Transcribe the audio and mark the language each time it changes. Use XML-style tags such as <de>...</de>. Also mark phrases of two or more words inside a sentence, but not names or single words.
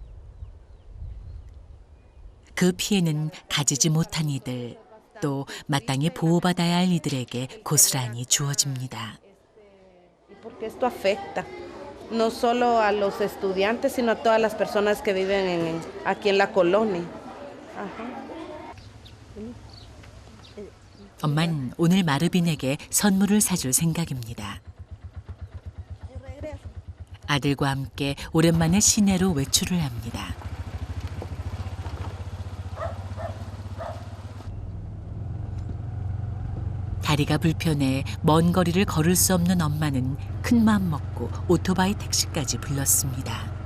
<ko>그 피해는 가지지 못한 이들, 또 마땅히 보호받아야 할 이들에게 고스란히 주어집니다.</ko> <es>Porque esto afecta no solo a los estudiantes, sino a todas las personas que viven aquí en la colonia.</es> <ko>엄만 오늘 마르빈에게 선물을 사줄 생각입니다. 아들과 함께 오랜만에 시내로 외출을 합니다. 다리가 불편해 먼 거리를 걸을 수 없는 엄마는 큰 마음 먹고 오토바이 택시까지 불렀습니다.</ko>